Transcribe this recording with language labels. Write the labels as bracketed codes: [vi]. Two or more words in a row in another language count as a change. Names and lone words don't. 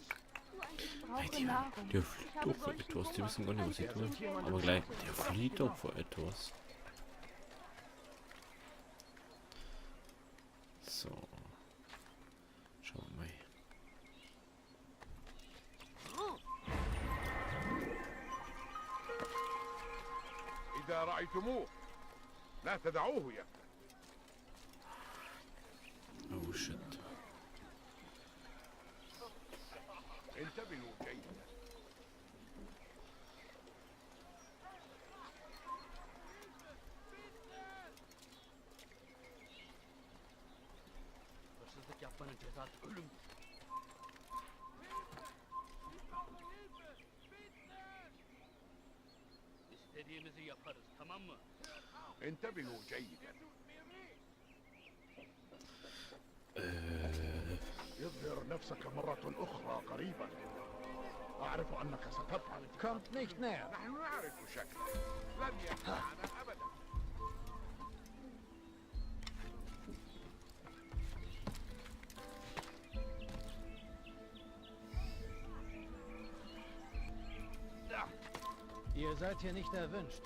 [de] Ich brauche Nahrung. Der flieht doch vor etwas. Die wissen gar nicht, was sie tun. Aber gleich, der flieht doch vor etwas. So. Schauen wir mal. [ar] إذا رأيتموه لا تدعوه يفتح. [en] Oh shit. [ar] انتبهوا جيدا. [tr] Hırsızlık yapmanın cezası ölümdür. İstediğimizi yaparız, tamam mı? [ar] انتبهوا جيدا. اظهر نفسك مرة أخرى قريبا. أعرف أنك ستفعل. [de] Kommt nicht näher. [ar] نحن نعرف شكلك. لن يخدعنا أبدا. [de] Ihr seid hier nicht erwünscht.